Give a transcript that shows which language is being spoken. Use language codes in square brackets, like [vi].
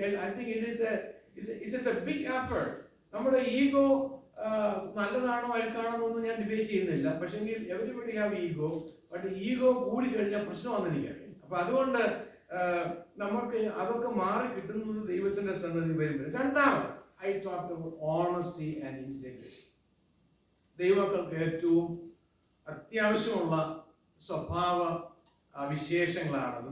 [en] I think it is a big effort. [ml] നമ്മുടെ ego നല്ലതാണോ അഴുക്കാണോ എന്നൊന്നും ഞാൻ ഡിബേറ്റ് ചെയ്യുന്നില്ല. പക്ഷെങ്കിൽ [en] everybody have ego, but [ml] ego കൂടി കഴിഞ്ഞാൽ പ്രശ്നമാണെന്ന് എനിക്കറിയാം. അപ്പൊ അതുകൊണ്ട് നമുക്ക് അതൊക്കെ മാറി കിട്ടുന്നത് ദൈവത്തിന്റെ സന്നിധി വരുമ്പോൾ. രണ്ടാമത് [en] I talked about honesty and integrity. [ml] ദൈവമക്കൾക്ക് ഏറ്റവും അത്യാവശ്യമുള്ള സ്വഭാവ വിശേഷങ്ങളാണത്.